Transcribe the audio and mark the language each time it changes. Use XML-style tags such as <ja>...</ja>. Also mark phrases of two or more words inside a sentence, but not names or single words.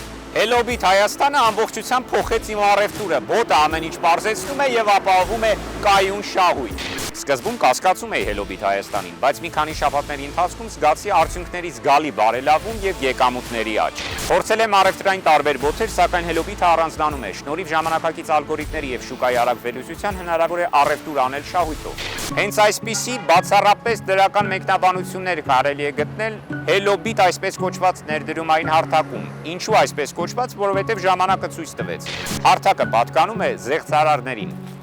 <hy>Hello-Bit Հայաստանը ամբողջությամբ փոխեց իմ առևտուրը, բոտը ամեն ինչ պարզեցնում է եւ ապահովում է կայուն շահույթ։ Սկզբում կասկածում էի Hello-Bit Հայաստանին, բայց մի քանի շաբաթների ընթացքում զգացի արդյունքների զգալի բարելավում եւ եկամուտների աճ։ Փորձել եմ առևտրային տարբեր բոտեր, սակայն Hello-Bit-ը առանձնանում է։ Շնորհիվ ժամանակակից ալգորիթմների եւ շուկայի արագ վերլուծության հնարավոր է առևտուր անել շահույթով։ Հենց այսպիսի բացառապես դրական մեկնաբանություններ կարելի է գտնել Hello-Bit այսպես կոչված ներդրումային հարթակում։ Ինչու այսպես կոչված, որովհետև ժամանակը ցույց տվեց։ Հարթակը պատկանում է զեղծարարներին։</hy>